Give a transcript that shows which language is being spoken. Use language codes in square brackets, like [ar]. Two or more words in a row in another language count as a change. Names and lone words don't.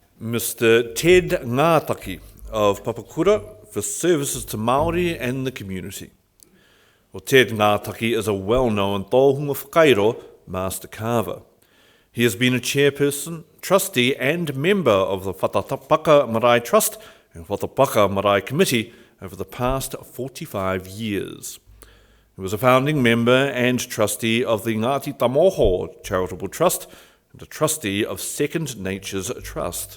[en] Mr. Ted Ngātaki of Papakura for services to Māori and the community. Well, Ted Ngātaki is a well-known [mi] tōhunga whakairo [en] master carver. He has been a chairperson, trustee and member of the Whatapaka Marae Trust and Whatapaka Marae Committee over the past 45 years. He was a founding member and trustee of the Ngāti Tamoho Charitable Trust and a trustee of Second Nature's Trust.